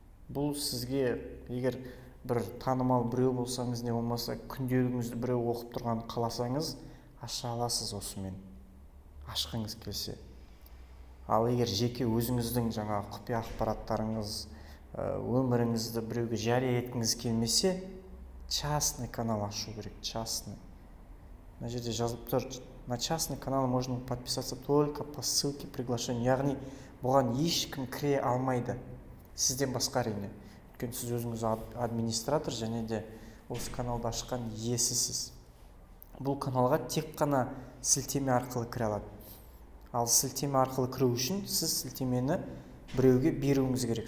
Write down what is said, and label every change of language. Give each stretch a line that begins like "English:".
Kazakh: Бұл сізге егер бір танымал біреу болсаңыз, не болмаса күнделігіңізді біреу оқып тұрған қаласаңыз, аша аласыз осымен. Ашқыңыз келсе. Ал егер жеке өзіңіздің жаңа құпия ақпараттарыңыз, өміріңізді біреуге жария еткіңіз келмесе, частный канал ашу керек, частный. На жерде жазылып тұр,
Russian: на частный канал можно подписаться только по ссылке приглашения.
Kazakh: Яғни бұған ешкім кіре алмайды. Сізден басқа әрине. Өйткені сіз өзіңіз администратор және де осы каналды ашқан иесісіз. Бұл каналға тек қана сілтеме арқылы кіре алады. Ал сілтеме арқылы кіру үшін сіз сілтемені біреуге беруіңіз керек.